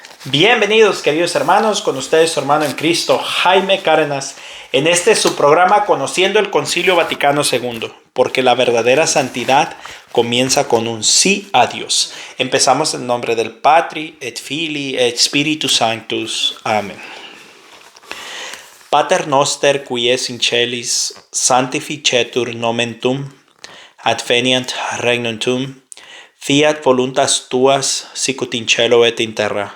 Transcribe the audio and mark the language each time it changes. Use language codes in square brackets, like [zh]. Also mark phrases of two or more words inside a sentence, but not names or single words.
[es] Bienvenidos, queridos hermanos, con ustedes su hermano en Cristo, Jaime Cárdenas, en su programa Conociendo el Concilio Vaticano II, porque la verdadera santidad comienza con un sí a Dios. Empezamos en nombre del [la] Patri, et Filii, et Spiritus Sanctus. Amén. Pater noster, qui es in celis, sanctificetur nomen tuum, adveniat regnum tuum, fiat voluntas tuas, sicut in cielo et in terra.